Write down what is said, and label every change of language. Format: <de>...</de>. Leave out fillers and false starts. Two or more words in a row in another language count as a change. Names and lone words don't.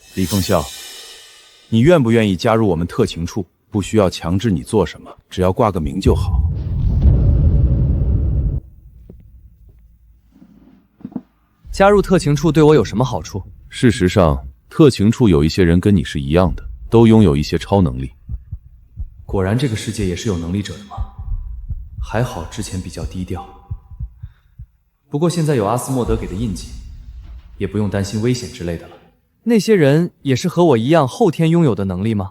<zh>李鳳笑，你願不願意加入我們特勤處？不需要強制你做什麼，只要掛個名就好。加入特勤處對我有什麼好處？事實上，特勤處有一些人跟你是一樣的，都擁有一些超能力。果然这個世界也是有能力者的嗎？還好之前比較低調。不過現在有阿斯莫德給的印記，也不用擔心危險之類的了。那些人也是和我一樣後天擁有的能力嗎？</zh>